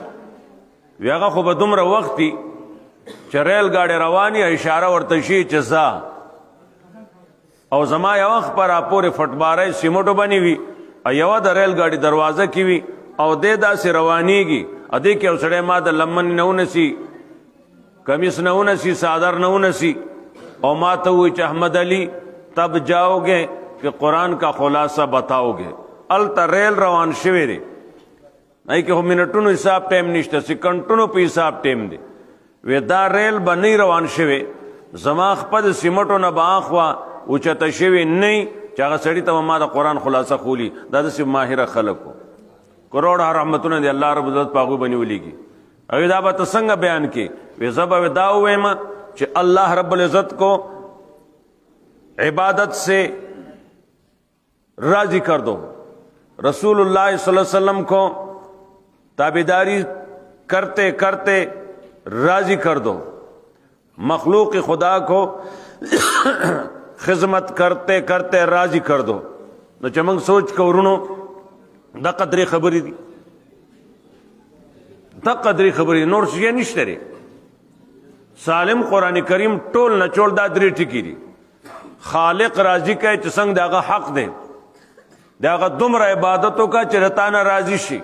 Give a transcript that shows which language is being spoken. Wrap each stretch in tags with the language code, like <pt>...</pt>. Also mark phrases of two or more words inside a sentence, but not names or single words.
<ps>وی هغه خو به دومره وخت وي چې ریل گاډی رواني اشاره ورته شي چې ځه، او زما یو وخت په راپورې فټباری سیمټو باندې وي، یوه د ریل گاډي دروازه کې وي او دې داسې روانیږي، ادې کې یو سړی ما د لمن نه ونسي، کمیس نه ونسي، صادر نه ونسي، او ما ته ووایي چې احمد علی</ps> <ur>تب جاؤ گے کہ قرآن کا خلاصہ بتاؤ گے.</ur> <ps>الته ریل روان شوی دی، ای کې خو منټونو حساب ټایم نشته، سیکنډونو په حساب ټایم دی. وی دا ریل به نه روان شوی، زما خپل سیمټو نه به اخوا اوچته شوی نه چې هغه سړي ته ما د قرآن خلاصه خولي دا داسې ماهره خلکو کروڑه رحمتونه دی</ps> <ar>الله رب العزت</ar> <ps>په هغوی باندې ولیږي هغوی دا به ته څنګه بیان کې وی زه به دا ووایم چې</ps> <ur>اللہ رب العزت کو عبادت سے راضی کر دو رسول اللہ</ur> <ar>صلی اللہ علیہ وسلم</ar> <ur>کو تابعداری کرتے کرتے راضی کر دو مخلوق خدا کو خدمت کرتے کرتے راضی کر دو</ur> <ps>نو چې موږ سوچ کو ورونو دا قدرې خبرې دي دا قدرې خبرې نور څه نشته دی سالم قرآن کریم ټول نچوړ دا درې ټکي دي خالق راضي کوي چې څنګه دغه حق دی دغه دومره عبادت وکړه چې رتانه راضي شي</ps>